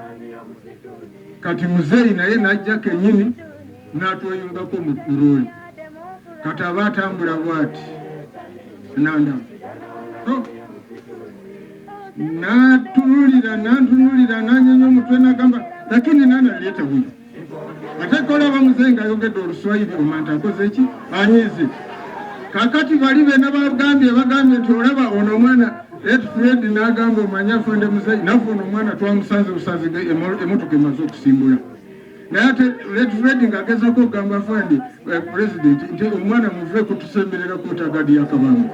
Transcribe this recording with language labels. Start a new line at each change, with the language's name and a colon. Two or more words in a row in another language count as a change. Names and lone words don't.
Ganda: Kati muzeeyi naye n'ajja kennyini n'atweyungako mu looli. Kati aba atambula bw'ati nanda n'antunulira n'anyenya omutwe n'agamba
Swahili: lakini nani alieta huyu.
Ganda: Ate kolaba muzeeyi ng'ayogedde Oluswayiri omanta akoze ki anyize. Kakati bali bena bagambye nti olaba ono omwana Fred n'agamba omanya afande muzeeyi naffe ono omwana twamusanze busanze emmotoka emaze okusimbula. Naye ate Fred ng'agezaako okugamba afande President nti omwana muve kutusemberera kutagadi yakabanga.